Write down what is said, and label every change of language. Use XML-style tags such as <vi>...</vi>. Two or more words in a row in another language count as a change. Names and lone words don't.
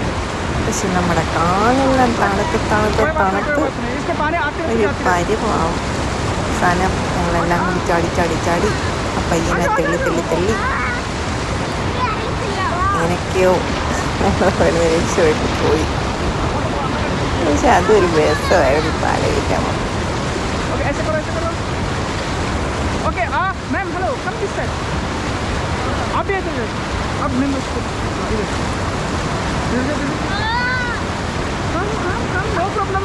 <ml>പക്ഷെ നമ്മുടെ കാലെല്ലാം തണുത്ത് ഒരു പരിവാവും. അവസാനം ഞങ്ങളെല്ലാം കൂടി ചാടി ആ പയ്യനെ തെള്ളി എങ്ങനെയൊക്കെയോ രക്ഷപ്പെട്ട് പോയി. പക്ഷെ അതൊരു രസമായിരുന്നു ആലോചിക്കാൻ.</ml> <en>Okay ma'am hello, come this side.</en> <hi>आप भी इधर, अब मैम उसको इधर कम,</hi> <en>no problem.</en>